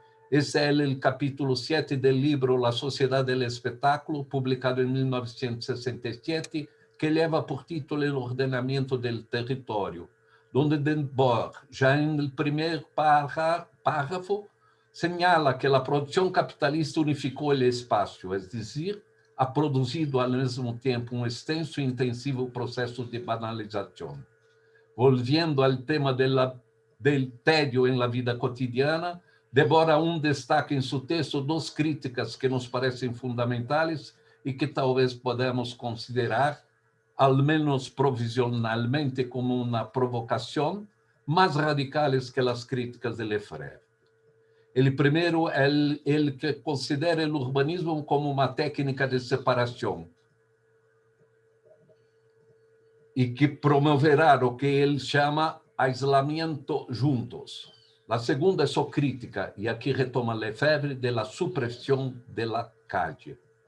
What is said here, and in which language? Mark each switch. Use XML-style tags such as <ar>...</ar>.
<es>Este es el capítulo 7 del libro La Sociedad del Espectáculo, publicado en 1967, que lleva por título El ordenamiento del territorio, donde Debord, ya en el primer párrafo, señala que la producción capitalista unificó el espacio, es decir, ha</es> <pt>produzido ao mesmo tempo um extenso e intensivo processo de banalização. Volviendo ao tema del tédio em la vida cotidiana, Debord aún destaca em seu texto duas críticas que nos parecem fundamentais e que talvez podamos considerar,</pt> <es>al menos provisionalmente,</es> <pt>como uma provocação, mais radicales que as críticas de Lefebvre.</pt> <es>El primero, el que considera el urbanismo como una técnica de separación y que promoverá lo que él llama aislamiento juntos. La segunda es su crítica, y aquí retoma Lefebvre, de la supresión de la calle.</es>